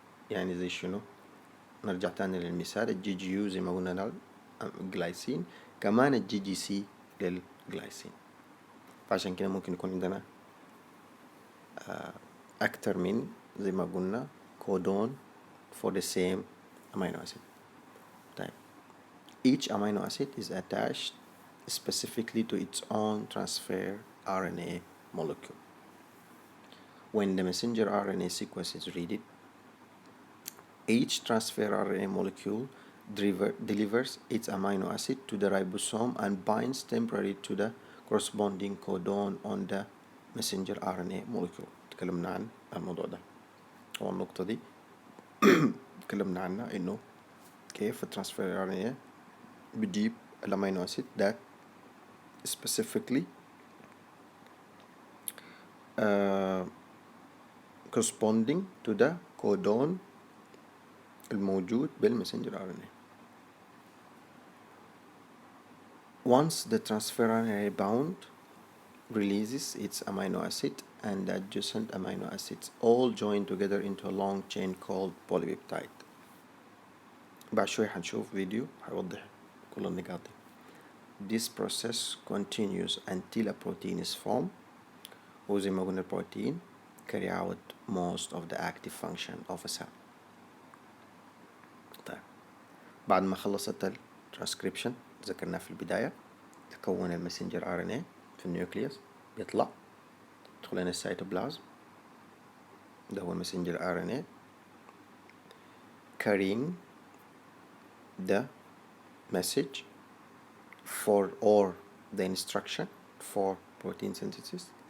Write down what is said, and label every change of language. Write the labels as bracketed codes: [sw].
[ar] يعني زي شنو؟ نرجع تاني للمثال، الجي جي يو زي ما قلنا للجلايسين، كمان الجي جي سي للجلايسين، فعشان كده ممكن يكون عندنا أكتر من زي ما قلنا كودون [en] for the same amino acid. طيب each amino acid is attached specifically to its own transfer RNA molecule. When the messenger RNA sequence is read, each transfer RNA molecule delivers its amino acid to the ribosome and binds temporarily to the corresponding codon on the messenger RNA molecule. [ar] تكلمنا عن الموضوع ده أو النقطة دي تكلمنا عنها، إنه كيف الترانسفير ار ان اي بتجيب الامينو اسيد [en] that specifically corresponding to the codon [ar] الموجود بالمسنجر ار ان اي. [en] Once the transfer RNA bound releases its amino acid and the adjacent amino acids all join together into a long chain called polypeptide. [ar] بعد شوي حنشوف فيديو هيوضح كل النقاط دي. [en] This process continues until a protein is formed. [ar] وزي ما قلنا البروتين [en] carry out most of the active function of a cell. [ar] طيب بعد ما خلصت الترانسكريبشن ذكرناه في البداية، تكون المسنجر ار ان اي في النيوكليوس، بيطلع يدخل لنا السيتوبلازم، ده هو المسنجر ار ان اي [en] carrying the message for or the instruction for protein synthesis.